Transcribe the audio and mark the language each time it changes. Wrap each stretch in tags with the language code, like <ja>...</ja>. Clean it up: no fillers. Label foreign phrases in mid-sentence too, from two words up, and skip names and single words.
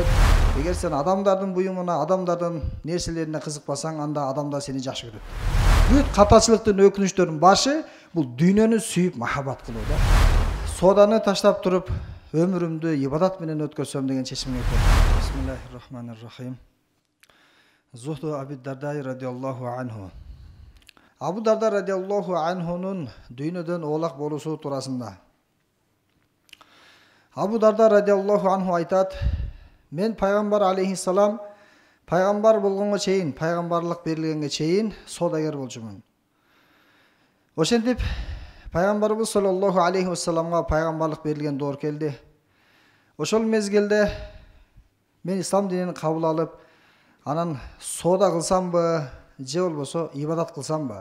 <ky>Эгер сен адамдардын буюмуна, адамдардын нерселерине кызыкпасаң, анда адамдар сени жакшы көрөт. Бүт катачылыктын өкүнүчтөрүнүн башы бул дүйнөнү сүйүп махаббат кылуу да. Соданы таштап туруп, өмүрүмдү ибадат менен өткөрсөм деген чечимге келдим.</ky> <ar>بسم الله الرحمن الرحيم. زهد أبي الدرداء رضي الله عنه.</ar> <ky>Абу Дарда</ky> <ar>رضي الله عنه</ar> <ky>дүйнөдөн оолак болуусу туурасында. Абу Дарда</ky> <ar>رضي الله عنه</ar> <ky>айтат: мен пайгамбар алейхиссалам пайгамбар болгонго чейин, пайгамбарлык берилгенге чейин содагер болчумун. Ошентип пайгамбарыбыз</ky> <ar>صلى الله عليه وسلم</ar> <ky>пайгамбарлык берилген доор келди. Ошол мезгилде мен ислам динин кабыл алып, анан сода кылсамбы, же болбосо ибадат кылсамбы?</ky>